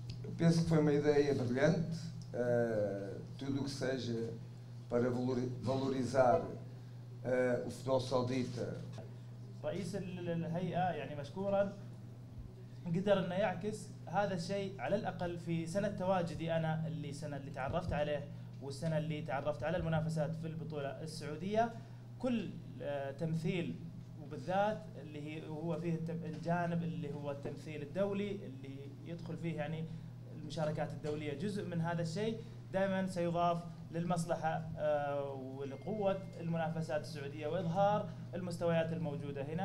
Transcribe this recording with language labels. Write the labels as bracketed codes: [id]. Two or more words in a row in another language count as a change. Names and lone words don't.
[pt] penso que foi uma ideia brilhante. Tudo o que seja para valorizar o futebol saudita. [ar] رئيس الهيئة يعني مشكورا قدر انه يعكس هذا الشيء على الاقل في سنة تواجدي انا السنة اللي تعرفت عليه والسنة اللي تعرفت على المنافسات في البطولة السعودية. كل تمثيل وبالذات اللي هو فيه الجانب اللي هو التمثيل الدولي اللي يدخل فيه يعني المشاركات الدولية، جزء من هذا الشيء دائما سيضاف للمصلحة ولقوة المنافسات السعودية وإظهار المستويات الموجودة هنا.